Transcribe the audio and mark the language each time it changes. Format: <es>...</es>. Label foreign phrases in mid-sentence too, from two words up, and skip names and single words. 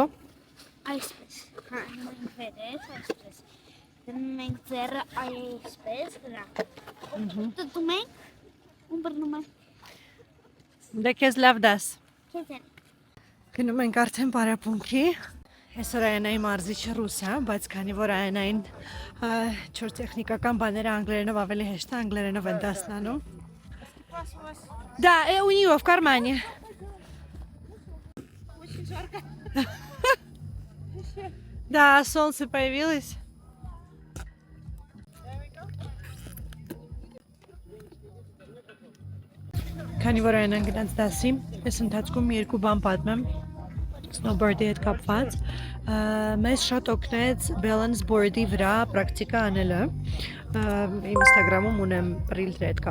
<hy>Այսպես։ Հա, մենք վերև, այսպես։ Դնում ենք ձեռը այսպես, դրա։ Դնում ենք, ու բռնում ենք։ Դե քեզ լավ դաս։ Քեզ էլ։ Գնում ենք արդեն պարապմունքի։ Այսօր Այանայի մարզիչը ռուս է, բայց քանի որ Այանային չոր տեխնիկական բաները անգլերենով ավելի հեշտ է, անգլերենով են դասնանում։</hy> <ru>Да, у нее в кармане. Очень жарко. Да, солнце появилось.</ru> <hy>Քանի որ Այանան գնաց դասի, ես ընթացքում երկու բան պատմեմ snowboard-ի հետ կապված, մեզ շատ օգնեց</hy> <en>balance board-</en> <hy>ի վրա պրակտիկա անելը, իմ Instagram-ում ունեմ reel դրա հետ</hy>